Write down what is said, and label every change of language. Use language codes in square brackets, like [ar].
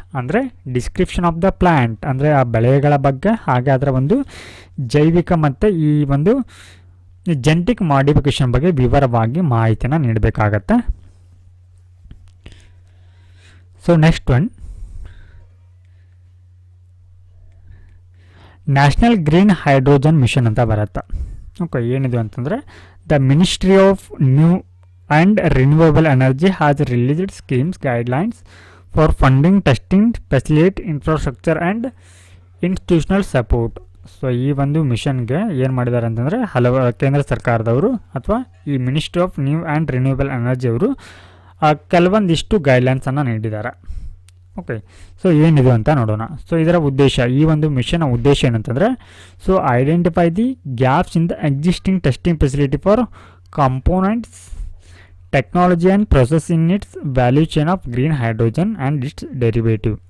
[kn] ಅಂದರೆ description of the plant, ಅಂದರೆ ಆ ಬೆಳೆಗಳ ಬಗ್ಗೆ, ಹಾಗೆ ಅದರ ಒಂದು ಜೈವಿಕ ಮತ್ತು ಈ ಒಂದು ಜೆನೆಟಿಕ್ ಮಾಡಿಫಿಕೇಷನ್ ಬಗ್ಗೆ ವಿವರವಾಗಿ ಮಾಹಿತಿಯನ್ನು ನೀಡಬೇಕಾಗತ್ತೆ. So next one, national green hydrogen mission ಅಂತ ಬರುತ್ತೆ. [en] okay, [kn] ಏನಿದು ಅಂತಂದರೆ [en] The ministry of new and renewable energy has released schemes guidelines for funding, testing, facility, infrastructure and institutional support. [kn] So ಈ ಒಂದು ಮಿಷನ್ಗೆ ಏನು ಮಾಡಿದ್ದಾರೆ ಅಂತಂದರೆ ಕೇಂದ್ರ ಸರ್ಕಾರದವರು ಅಥವಾ ಈ ministry of new and renewable energy ಅವರು ಕೆಲವೊಂದಿಷ್ಟು ಗೈಡ್ಲೈನ್ಸನ್ನು ನೀಡಿದ್ದಾರೆ. ಓಕೆ, ಸೊ ಏನಿದು ಅಂತ ನೋಡೋಣ. ಸೊ ಇದರ ಉದ್ದೇಶ, ಈ ಒಂದು ಮಿಷನ್ ಉದ್ದೇಶ ಏನಂತಂದರೆ, [en] So identify the gaps in the existing testing facility for components, technology and process in its value chain of green hydrogen and its derivative.